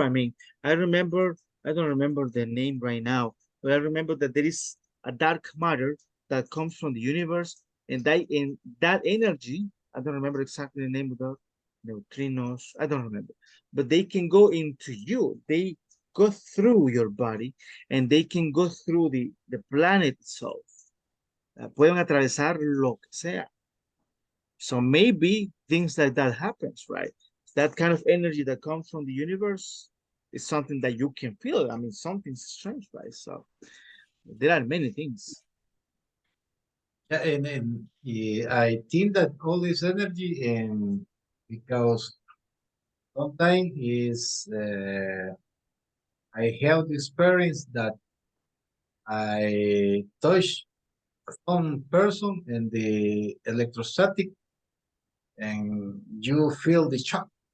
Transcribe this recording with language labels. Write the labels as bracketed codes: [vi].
[en] I mean, I don't remember the name right now, but I remember that there is a dark matter that comes from the universe, and that energy, I don't remember exactly the name of the neutrinos, I don't remember, but they can go into you. They go through your body, and they can go through the planet itself. [es] Pueden atravesar lo que sea. [en] So maybe things like that happens, right? That kind of energy that comes from the universe is something that you can feel. I mean, something's strange, right? So there are many things. Yeah, and I think that all this energy, and because sometimes is I have the experience that I touch some person in the electrostatic, and you feel the shock.